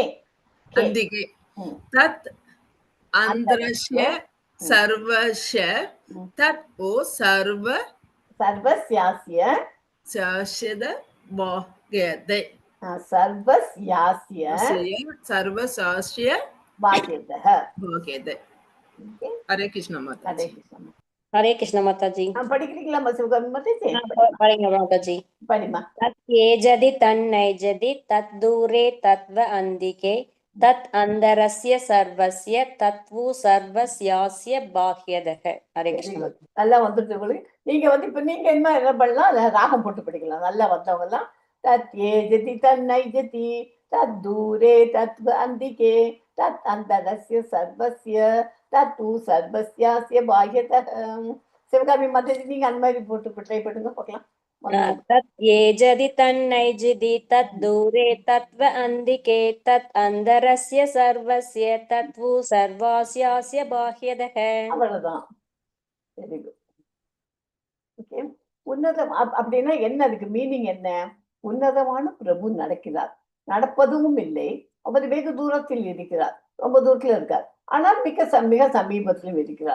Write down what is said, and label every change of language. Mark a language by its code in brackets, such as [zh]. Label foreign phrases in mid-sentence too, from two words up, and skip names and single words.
[sa] अन्तिके तत् अन्तरस्य सर्वस्य तत् ओ சர்வஸ்யாஸ்ய सास्यत बाह्यते சர்வஸ்யாஸ்ய சர்வசாஸ்ய பாக்யதः. बाह्यते. हरे कृष्ण माता. हरे कृष्ण. हरे कृष्ण माताजी। [ta] படிக்கிறீங்களா சிவகாமி மாதாஜி? [hi] पढ़ेंगे माताजी। [ta] படிமா. [sa] तत् येजति तन्नैजति तत् दूरे तत्व अन्तिके तत् अन्तरस्य सर्वस्य तत्वु सर्वस्यास्य बाह्यतः। हरे कृष्ण माताजी। [ta] நல்லா வந்துட்டு உங்களுக்கு. நீங்க வந்து இப்ப நீங்க என்ன பண்ணலாம்? ராகம் போட்டு படிக்கலாம். நல்லா வந்தவங்க எல்லாம் [sa] तत् एजति तन् नैजति तत् दूरे तद्व अन्तिके तत् अन्तरस्य सर्वस्य तत् उ सर्वस्यास्य बाह्यतः. [ta] சிவகாமி மாதாஜி நீங்க அந்த மாதிரி போட்டு ட்ரை பண்ணுங்க பார்க்கலாம். तत् येजति तन्नैजति तत् दूरे तत्व अन्तिके तत् अन्तरस्य सर्वस्य तत्वु सर्वस्यास्य बाह्यतः. அவ்வளவுதான். [en] very good. [ta] ஓகே. உன்னதம் அப்படின்னா என்ன? அதுக்கு மீனிங் என்ன? உன்னதமான பிரபு நடக்கிறார், நடப்பதும் இல்லை. அவர் வெகு தூரத்தில் இருக்கிறார், ரொம்ப தூரத்தில் இருக்கார். ஆனால் மிக சமீபத்திலும் இருக்கிறார்.